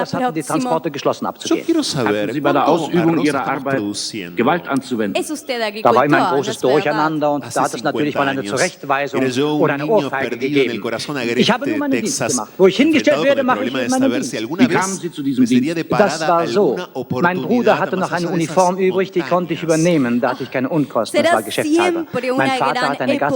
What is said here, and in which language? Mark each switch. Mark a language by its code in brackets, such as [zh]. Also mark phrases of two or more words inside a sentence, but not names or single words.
[de] die Transporte geschlossen [es] Yo [de] abzugehen. [es] quiero saber [de] Hatten Sie bei der [es] cuántos [de] Ausübung [es] arroz [de] Ihrer [es] estamos [de] Arbeit [es] produciendo. [de] Gewalt anzuwenden? [es] Es usted [de] Da war immer ein [es] agricultor, [de] großes [es] ¿no es verdad? [de] Durcheinander und [es] Hace [de] da hat es natürlich [es] 50 [de] mal eine [es] años [de] Zurechtweisung [es] era yo un [de] oder eine [es] niño [de] Ohrfeige [es] perdido en el [de] gegeben. [es] corazón [de] Ich habe [es] agreste [de] nur [es] de [de] meinen Dienst [es] Texas, [de] gemacht. Wo ich hingestellt [es] enfrentado con [de] werde, [es] el [de] mache [es] problema [de] ich [es] de [de] meinen [es] saber si [de] Dienst. [es] alguna [de] Wie kamen [es] vez [de] Sie zu diesem [es] me sería [de] Dienst? Das [es] deparada [de] war so. [es] alguna [de] Mein [es] oportunidad [de] Bruder hatte [es] más [de] noch eine [es] allá de esas [de] Uniform übrig, die konnte ich montañas. übernehmen. Da hatte ich keine Unkosten, das [es] Será [de] war geschäftshalber. [es] siempre [de] Mein [es] una [de] Vater [es] gran [de] hat eine